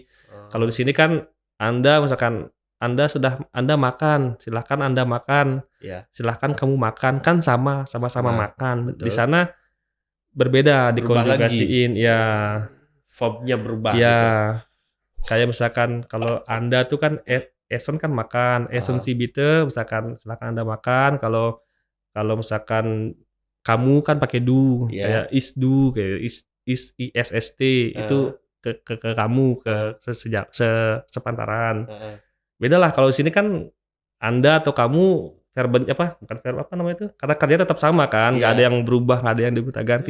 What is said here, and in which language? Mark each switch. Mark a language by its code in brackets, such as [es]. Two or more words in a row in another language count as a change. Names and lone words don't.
[id] Kalau di sini kan Anda misalkan Anda makan, silahkan Anda makan. Silahkan kamu makan, kan sama-sama makan. Betul. Di sana berbeda dikonjugasiin ya. Verbnya berubah ya gitu. Kayak misalkan kalau Anda tuh kan essen kan makan, [de] essen Sie bitte, [id] misalkan silahkan Anda makan. Kalau misalkan kamu kan pakai du, kayak is du, kayak ist itu ke kamu, ke sepantaran. Beda lah kalau di sini kan Anda atau kamu verben bukan verb apa namanya itu, kata kerja tetap sama kan, nggak ada yang berubah, nggak ada yang digonta-ganti.